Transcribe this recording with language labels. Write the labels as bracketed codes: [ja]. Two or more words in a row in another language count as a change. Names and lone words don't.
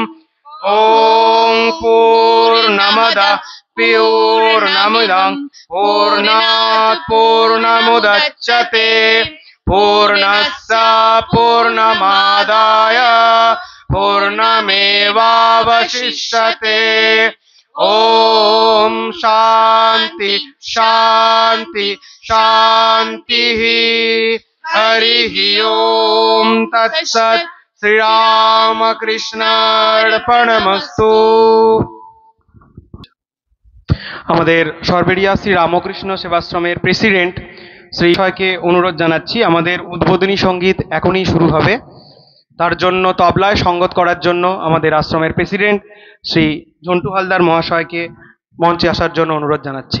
[sa] ॐ पूर्णमदः पूर्णमिदं पूर्णात् पूर्णमुदच्यते पूर्णस्य पूर्णमादाय पूर्णमेवावशिष्यते। ॐ शान्ति शान्ति शान्तिः। हरिः ॐ तत्सत्। শ্রীরামকৃষ্ণার্পণমস্তু। [bn] আমাদের সরবেরিয়া শ্রী রামকৃষ্ণ সেবাশ্রমের প্রেসিডেন্ট শ্রী বিষয়কে অনুরোধ জানাচ্ছি, আমাদের উদ্বোধনী সঙ্গীত এখনই শুরু হবে, তার জন্য তবলায় সঙ্গত করার জন্য আমাদের আশ্রমের প্রেসিডেন্ট শ্রী ঝন্টু হালদার মহাশয়কে মঞ্চে আসার জন্য অনুরোধ জানাচ্ছি।